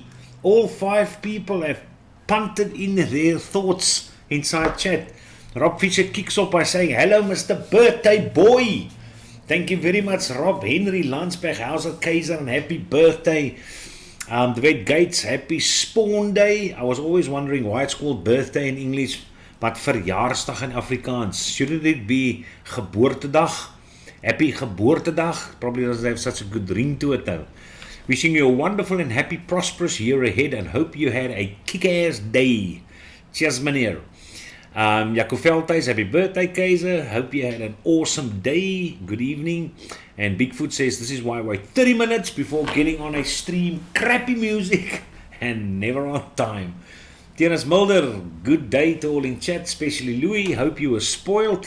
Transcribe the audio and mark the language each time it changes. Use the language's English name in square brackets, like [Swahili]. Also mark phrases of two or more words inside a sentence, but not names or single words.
[English] All 5 people have punted in their thoughts inside chat. Rob Fisher kicks off by saying, hello, Mr. Birthday Boy. Thank you very much, Rob. Henry Landsberg, Hauser Kaiser, and happy birthday. The Red Gates, happy Spawn Day. I was always wondering why it's called birthday in English, but verjaarsdag in Afrikaans. Shouldn't it be geboortedag? Happy geboortedag. Probably doesn't have such a good ring to it though. Wishing you a wonderful and happy, prosperous year ahead and hope you had a kick-ass day. Cheers, meneer. Jaco Veldhuis, happy birthday, Kaiser. Hope you had an awesome day. Good evening. And Bigfoot says, this is why I wait 30 minutes before getting on a stream. Crappy music and never on time. Tienes Mulder, good day to all in chat, especially Louis. Hope you were spoiled.